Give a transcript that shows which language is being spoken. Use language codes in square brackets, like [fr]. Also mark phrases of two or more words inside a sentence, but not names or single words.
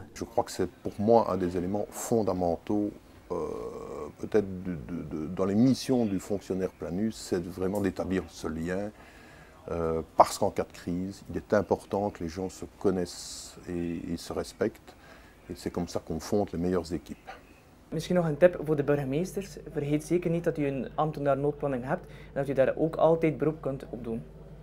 [fr] Je crois que c'est pour moi un des éléments fondamentaux, peut-être dans les missions du fonctionnaire planus, c'est vraiment d'établir ce lien. Parce qu'en cas de crise, il est important que les gens se connaissent et se respectent. Et c'est comme ça qu'on fonde les meilleures équipes. [nl] Misschien nog een tip voor de burgemeesters. Vergeet zeker niet dat u een ambtenaar noodplanning hebt en dat u daar ook altijd beroep kunt op doen.